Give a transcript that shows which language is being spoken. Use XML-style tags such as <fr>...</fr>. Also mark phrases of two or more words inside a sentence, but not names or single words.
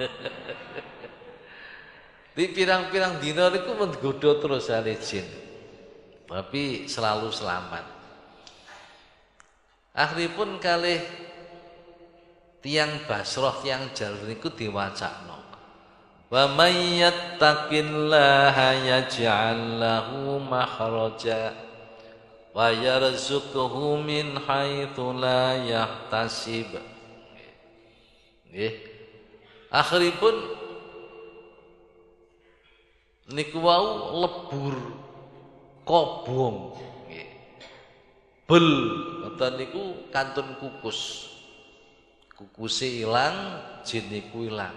<jv>Di pirang-pirang dina niku menggodho terus ale jin. Tapi selalu selamat. Akhiripun kalih tiang Basrah tiang Jalur niku diwacakno.</jv> <ar>ومن يتق الله يجعل له مخرجا ويرزقه من حيث لا يحتسب.</ar> <jv>Nggih. Akhiripun niku wau lebur kobong nggih. Bel ngoten niku kantun kukus. Kukuse ilang, jin niku ilang.</jv>